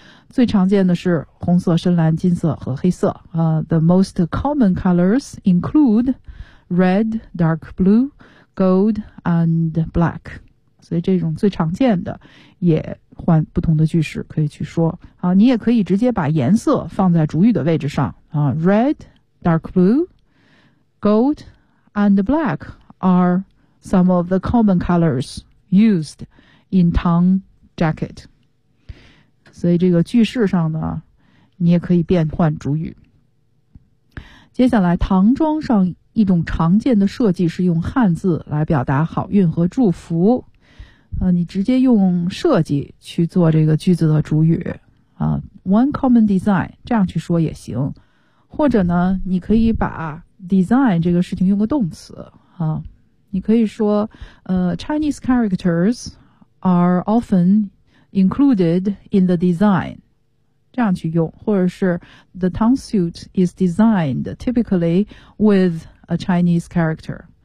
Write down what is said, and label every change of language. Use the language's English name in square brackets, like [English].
[Chinese] 最常见的是红色、深蓝、金色和黑色。 [English] The most common colors include red, dark blue, gold and black。 [Chinese] 所以这种最常见的也换不同的句式可以去说啊，你也可以直接把颜色放在主语的位置上啊。 [English] Red, dark blue, gold, and black are some of the common colors used in Tang jacket. [Chinese] 所以这个句式上呢，你也可以变换主语。接下来，唐装上一种常见的设计是用汉字来表达好运和祝福。你直接用设计去做这个句子的主语啊 ， [English] one common design [Chinese] 这样去说也行，或者呢，你可以把 design 这个事情用个动词啊，你可以说 [English] Chinese characters are often included in the design， [Chinese] 这样去用，或者是 [English] the tong suit is designed typically with a Chinese character，